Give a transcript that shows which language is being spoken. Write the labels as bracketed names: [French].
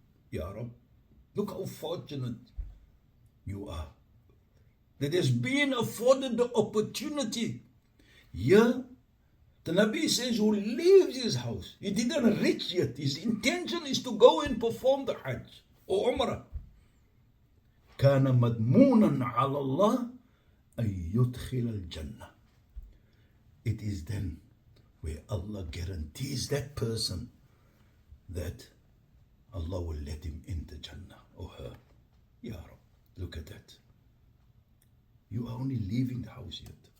[English] Ya Rab, look how fortunate you are that has been afforded the opportunity here The Nabi says, who leaves his house, he didn't reach yet. His intention is to go and perform the hajj or umrah. [Arabic] كان مضمونا على الله أن يدخل الجنة. [English] It is then where Allah guarantees that person that Allah will let him into Jannah or her. Ya Rab, look at that. You are only leaving the house yet.